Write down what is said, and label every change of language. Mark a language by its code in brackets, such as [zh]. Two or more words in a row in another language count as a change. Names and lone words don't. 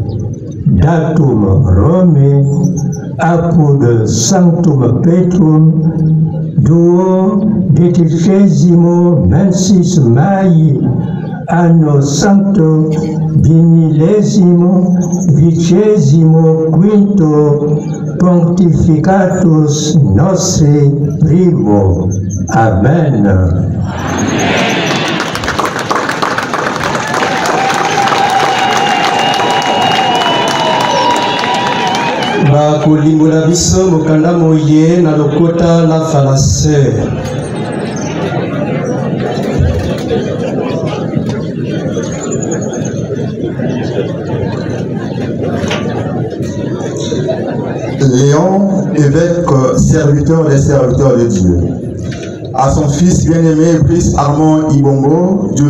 [la] Datum Rome apud Sanctum Petrum duo decimesimo mensis Mai anno sancto bimillesimo vicesimo quinto pontificatus nostri primo. Amen. [ln] Bakulimbola biso mokanda moye na lokota la falase. [fr] Léon, évêque, serviteur des serviteurs de Dieu, à son fils bien-aimé Brice Armand Ibongo, du